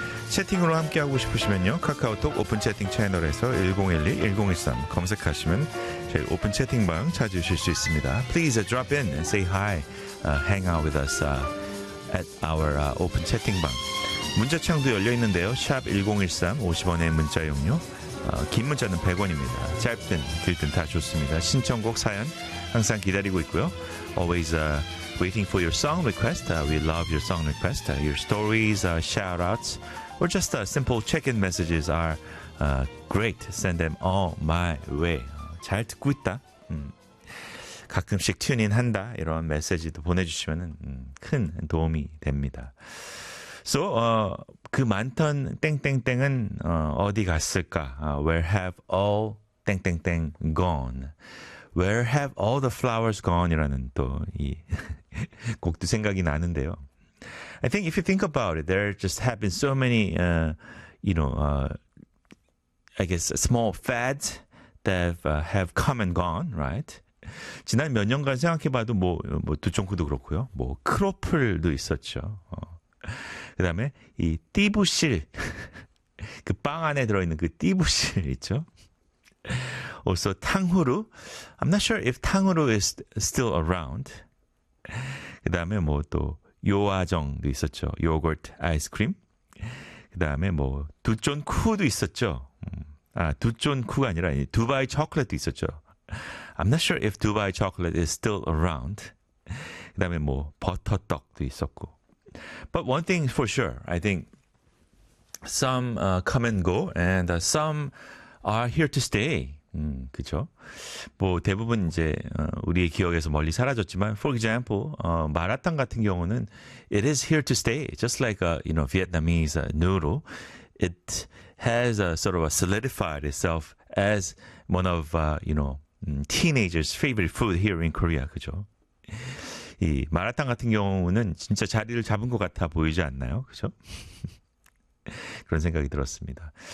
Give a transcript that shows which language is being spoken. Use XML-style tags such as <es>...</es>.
<ko>채팅으로 함께하고 싶으시면요. 카카오톡 오픈 채팅 채널에서 1012-1013 검색하시면 저희 오픈 채팅방 찾으실 수 있습니다.</ko> <en>Please drop in and say hi. Hang out with us at our open chatting방.</en> <ko>문자창도 열려있는데요. Sharp 1013, 50원의 문자용요. 긴 문자는 100원입니다. 짧든 길든 다 좋습니다. 신청곡 사연 항상 기다리고 있고요.</ko> <en>Always waiting for your song request. We love your song request. Your stories, shoutouts, or just simple check-in messages are great. Send them all my way.</en> <ko>잘 듣고 있다. 가끔씩 튜닝한다 이런 메시지도 보내주시면 큰 도움이 됩니다. So, 그 많던 땡땡땡은 어디 갔을까?</ko> <en>Where have all 땡땡땡 gone? Where have all the flowers gone?</en> <ko>이라는 또 이 곡도 생각이 나는데요.</ko> <en>I think if you think about it, there just have been so many, I guess small fads that have come and gone, right?</en> <ko>지난 몇 년간 생각해봐도 뭐 두총구도 그렇고요. 뭐 크로플도 있었죠. 그 다음에 이 띠부실 그 빵 안에 들어있는 그 띠부실 있죠.</ko> <en>Also 탕후루. I'm not sure if 탕후루 is still around.</en> <ko>그 다음에 뭐 또 요아정도 있었죠. 요거트 아이스크림. 그 다음에 뭐 두촌쿠도 있었죠. 아 두촌쿠가 아니라 두바이 초콜릿도 있었죠.</ko> <en>I'm not sure if Dubai chocolate is still around.</en> <ko>그 다음에 뭐 버터떡도 있었고.</ko> <en>But one thing for sure, I think some come and go and some are here to stay.</en> <ko>그쵸? 뭐 대부분 이제 우리의 기억에서 멀리 사라졌지만</ko> <en>for example,</en> <ko>마라탕 같은 경우는</ko> <en>it is here to stay. Just like you know, Vietnamese noodle. It has a sort of a solidified itself as one of, you know, teenagers' favorite food here in Korea,</en> <ko>그죠? 이 마라탕 같은 경우는 진짜 자리를 잡은 것 같아 보이지 않나요? 그죠? 그런 생각이 들었습니다.</ko>